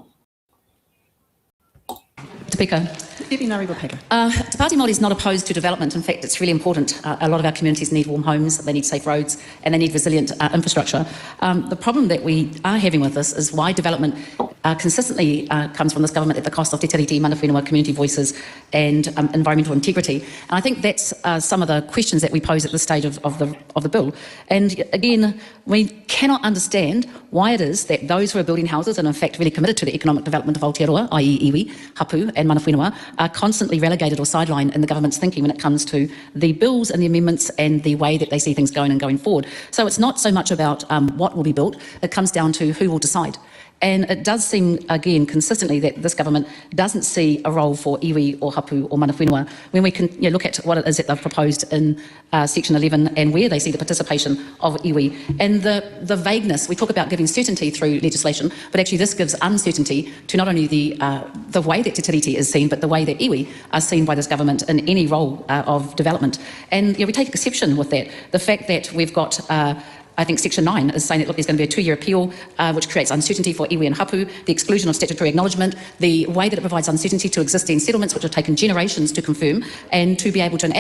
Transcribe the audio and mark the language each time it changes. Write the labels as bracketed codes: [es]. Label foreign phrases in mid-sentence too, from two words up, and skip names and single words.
[en] Debbie Naruapaka. Te Pāti Māori is not opposed to development. In fact, it's really important. A lot of our communities need warm homes, they need safe roads, and they need resilient infrastructure. The problem that we are having with this is why development consistently comes from this government at the cost of [mi] te tiriti, mana whenua, [en] community voices, and environmental integrity. And I think that's some of the questions that we pose at this stage of the bill. And again, we cannot understand why it is that those who are building houses and in fact really committed to the economic development of Aotearoa, i.e. [mi] iwi, hapu, and mana whenua, [en] are constantly relegated or sidelined in the government's thinking when it comes to the bills and the amendments and the way that they see things going forward. So it's not so much about what will be built, it comes down to who will decide. And it does seem, again, consistently that this government doesn't see a role for iwi or hapu or [mi] mana whenua [en] when we can look at what it is that they've proposed in Section 11 and where they see the participation of iwi. And the vagueness, we talk about giving certainty through legislation, but actually this gives uncertainty to not only the way that [mi] te tiriti [en] is seen, but the way that iwi are seen by this government in any role of development. And we take exception with that. The fact that we've got I think Section 9 is saying that, look, there's going to be a 2-year appeal, which creates uncertainty for iwi and hapu, the exclusion of statutory acknowledgement, the way that it provides uncertainty to existing settlements, which have taken generations to confirm and to be able to enact.